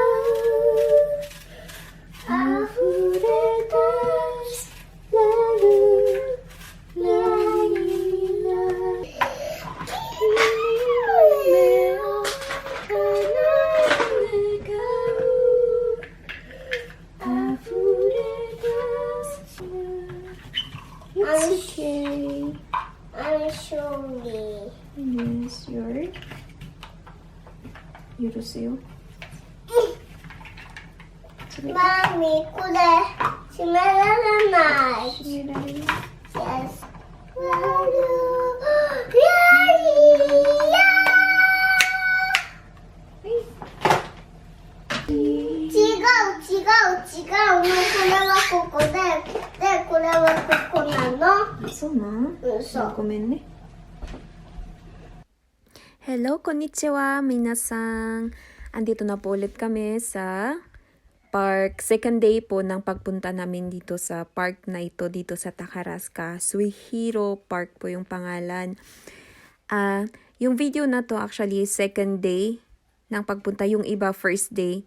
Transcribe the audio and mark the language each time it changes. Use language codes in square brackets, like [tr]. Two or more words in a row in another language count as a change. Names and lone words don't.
[ja] う溢れ出すラルライラ君の夢を叶えた願う溢れ出す [en] It's okay. I'm sorry. Yes, you're. [ja] 許すよ。マミ、これ閉められない。閉められる。 Yes. 違う。これはここで、これはここなの。そうなん？そう。ごめんね。Hello, こんにちは、皆さん. [tl] Andito na po ulit kami sa park. [en] Second day [tl] po ng pagpunta namin dito sa park na ito, dito sa Takarazuka. Suihiro Park po yung pangalan. Yung video na to actually [en] second day [tl] ng pagpunta, yung iba [en] first day.